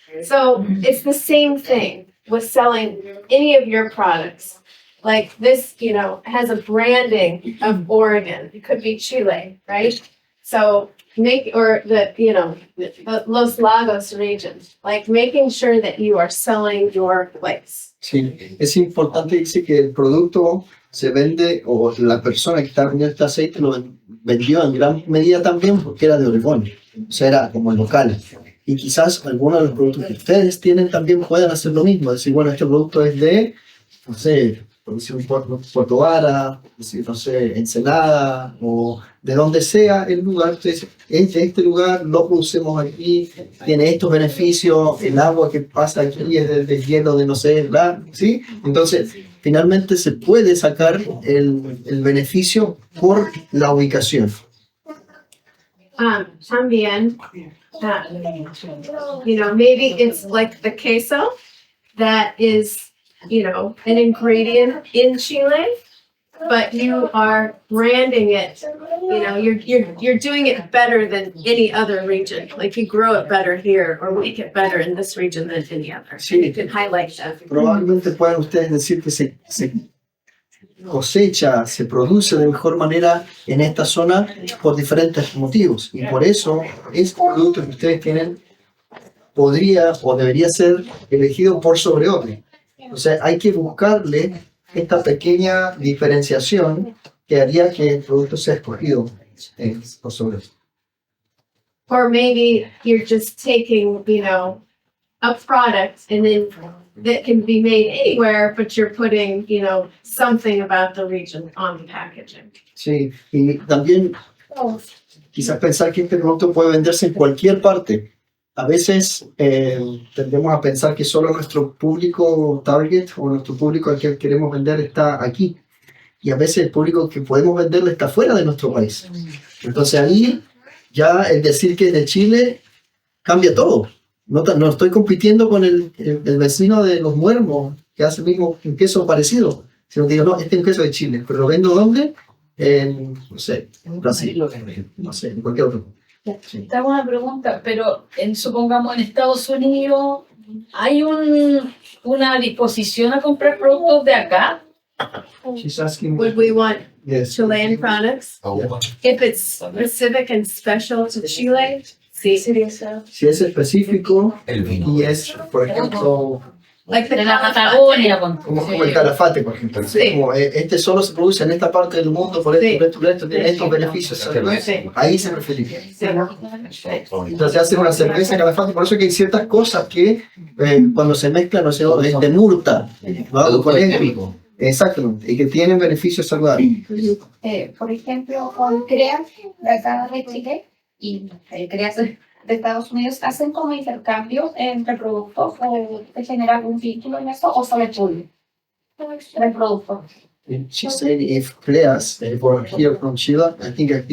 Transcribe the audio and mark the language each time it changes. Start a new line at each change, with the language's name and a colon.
English: So it's the same thing with selling any of your products. Like this, has a branding of Oregon. It could be Chile, right? So or the Los Lagos region, like making sure that you are selling your place.
Spanish: Sí, es importante, dice que el producto se vende, o la persona que está vendiendo este aceite lo vendió en gran medida también porque era de Oregón, o sea, era como local. Y quizás algunos de los productos que ustedes tienen también puedan hacer lo mismo, decir, bueno, este producto es de, no sé, Puerto Vara, no sé, Ensenada, o de donde sea el lugar. Entonces, este lugar lo producimos aquí, tiene estos beneficios, el agua que pasa aquí es del hielo de no sé, ¿verdad? ¿Sí? Entonces, finalmente se puede sacar el beneficio por la ubicación.
English: También, maybe it's like the queso that is, an ingredient in Chile, but you are branding it. You're doing it better than any other region. Like you grow it better here or make it better in this region than any other.
Spanish: Sí.
English: You can highlight that.
Spanish: Probablemente puedan ustedes decir que se cosecha, se produce de mejor manera en esta zona por diferentes motivos. Y por eso, este producto que ustedes tienen podría o debería ser elegido por sobre otro. O sea, hay que buscarle esta pequeña diferenciación que haría que el producto sea escogido por sobre otro. Or maybe you're just taking, a product and then that can be made anywhere, but you're putting, something about the region on the packaging. Sí, y también quizás pensar que este producto puede venderse en cualquier parte. A veces tendemos a pensar que solo nuestro público target o nuestro público al que queremos vender está aquí. Y a veces el público que podemos venderle está fuera de nuestro país. Entonces ahí ya el decir que es de Chile cambia todo. No estoy compitiendo con el vecino de Los Muermos que hace el mismo un queso parecido. Sino que digo, no, este es un queso de Chile. ¿Pero lo vendo dónde? No sé, en Brasil, no sé, en cualquier otro. Te hago una pregunta, pero supongamos en Estados Unidos, ¿hay una disposición a comprar productos de acá?
English: She's asking, Would we want yes. Chilean products? If it's specific and special to Chile, sí.
Spanish: Si es específico y es, por ejemplo, De la Patagonia, con Como el calafate, por ejemplo. Como, este solo se produce en esta parte del mundo, por esto, tiene estos beneficios. Ahí se preferiría. Entonces hacen una cerveza calafate, por eso que hay ciertas cosas que cuando se mezclan, no sé, de murta, ¿no? Exactamente, y que tienen beneficios saludables. Por ejemplo, con CREA de acá de Chile y CREA de Estados Unidos hacen como intercambio entre productos de generar un vínculo en eso o sobre todo el producto.
English: She said if players were here from Chile, I think